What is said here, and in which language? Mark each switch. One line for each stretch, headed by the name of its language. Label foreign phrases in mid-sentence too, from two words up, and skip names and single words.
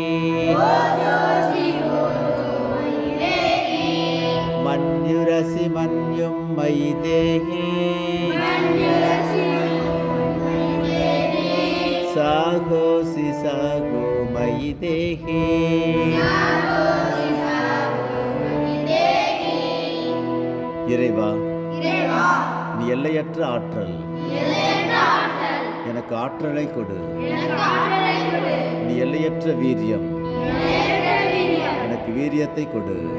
Sanskrit: मन्युरसि मन्युं मयि देहि सागोसि सागो मयि देहि
Tamil: இறைவா, நீ எல்லையற்ற ஆற்றல். எனக்கு ஆற்றலை கொடு. நீ எல்லையற்ற வீரியம். எனக்கு வீரியத்தை கொடு.